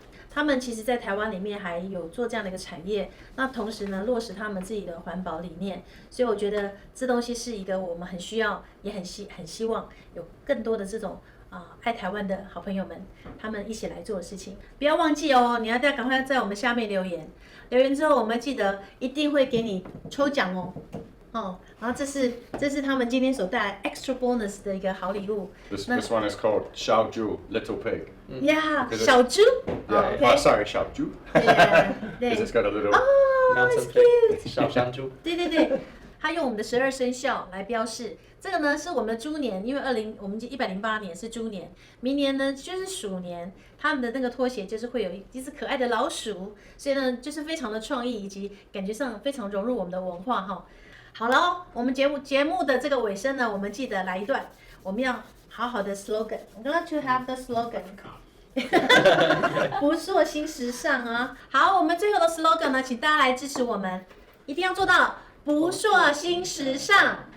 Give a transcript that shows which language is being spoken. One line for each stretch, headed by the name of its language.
Chinese: 他们其实在台湾里面还有做这样的一个产业，那同时呢落实他们自己的环保理念，所以我觉得这东西是一个我们很需要，也很希望有更多的这种。爱台湾的好朋友们，他们一起来做的事情，不要忘记哦！你要赶快在我们下面留言，留言之后我们记得一定会给你抽奖哦。然后这是他们今天所带来
English: extra bonus
Chinese: 的一个好礼物。
English: This one is called 小猪 Little Pig. Yeah, 小猪。 Yeah. Sorry, 小猪. Yeah. Because it's got a little. Oh, it's cute.
Chinese: 小香猪。对，它用我们的12生肖来标示。这个呢是我们的猪年，因为我们108年是猪年，明年呢就是鼠年，他们的那个拖鞋就是会有一只可爱的老鼠，所以呢就是非常的创意，以及感觉上非常融入我们的文化哈。好了，我们节目的这个尾声呢，我们记得来一段，我们要好好的 slogan。
English: I'm glad to have the slogan 。
Chinese: 不塑新时尚啊！好，我们最后的 slogan 呢，请大家来支持我们，一定要做到不塑新时尚。